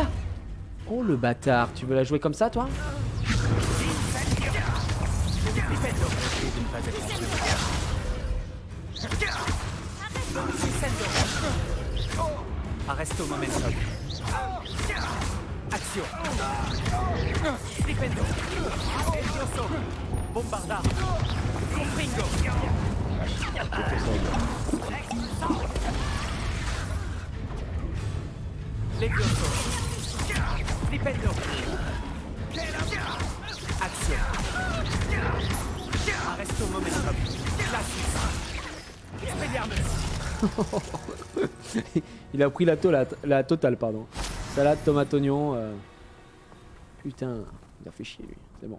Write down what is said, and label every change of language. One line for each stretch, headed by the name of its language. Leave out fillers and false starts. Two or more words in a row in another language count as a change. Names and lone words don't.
French: Oh le bâtard, tu veux la jouer comme ça toi? Arresto momentum. Action. Flipendo. Levioso. Bombarda. Compringo. Levioso. Flipendo. Action. Arresto momentum. Classique. Expelliarmus. Il a pris la totale, pardon. Salade, tomate, oignon. Putain, il a fait chier lui, c'est bon.